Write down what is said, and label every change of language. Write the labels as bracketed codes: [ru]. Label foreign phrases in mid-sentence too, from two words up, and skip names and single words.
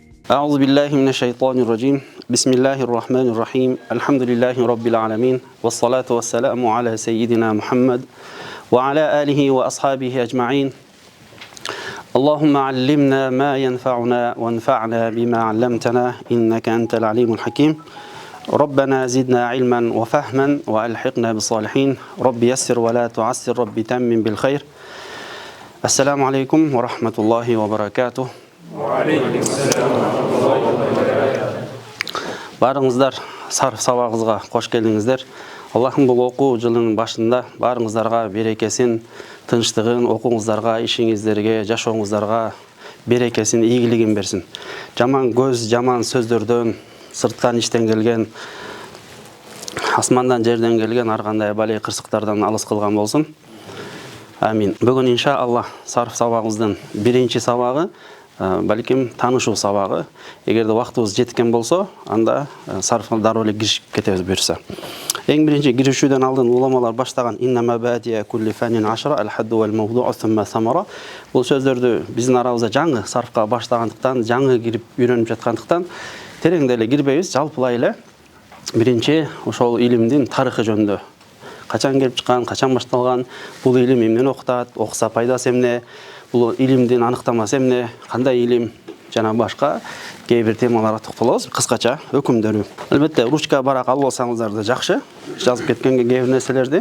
[ar] أعوذ بالله من الشيطان الرجيم بسم الله الرحمن الرحيم الحمد لله رب العالمين والصلاة والسلام على سيدنا محمد وعلى آله وأصحابه أجمعين اللهم علمنا ما ينفعنا وانفعنا بما علمتنا إنك أنت العليم الحكيم ربنا زدنا علما وفهما وألحقنا بالصالحين رب يسر ولا تعسر رب تمم بالخير السلام عليكم ورحمة الله وبركاته. [kk] Барыңыздар сарф сабағыңызға қош келдіңіздер. Аллахым бұл оқу жылының башында барыңыздарға берекесін, тыныштығын, оқуыңыздарға, ішіңіздерге, жашауыңыздарға берекесін, игілігін берсін. Жаман көз, жаман сөздерден, сырттан іштен келген, асмандан жерден келген арқандай бәле қырсықтардан алыс қылған болсын. Амин. Бүгін иншаллах сарф сабағымыздың бірінші сабағы, бәлкім танышу сабағы. Егерде уақытымыз жеткен болса, анда сарфқа дарулы кірішіп кетеміз бұйырса. Ең бірінші кірішуден алдын уламалар баштаған [ar] إن مبادي كل فن عشرة الحد والموضوع ثم الثمرة. [kk] Бұл сөздерді біздің арамызда жаңы сарфқа баштағандықтан, жаңы кіріп үйреніп жатқандықтан тереңделе кірбейміз, жалпылайлы бірінші [ky] ошол илимдин тарихы жөнүндө. Качан келип чыккан, качан башталган, бул илим эмнени окутат, окуса пайдасы эмне, бул илимдин аныктамасы эмне, кандай илим жана башка кээ бир темаларга токтолобуз кыскача өкүмдөрү. Албетте ручка барак алып алсаңыздар да жакшы, жазып кеткенге кээ бир нерселерди.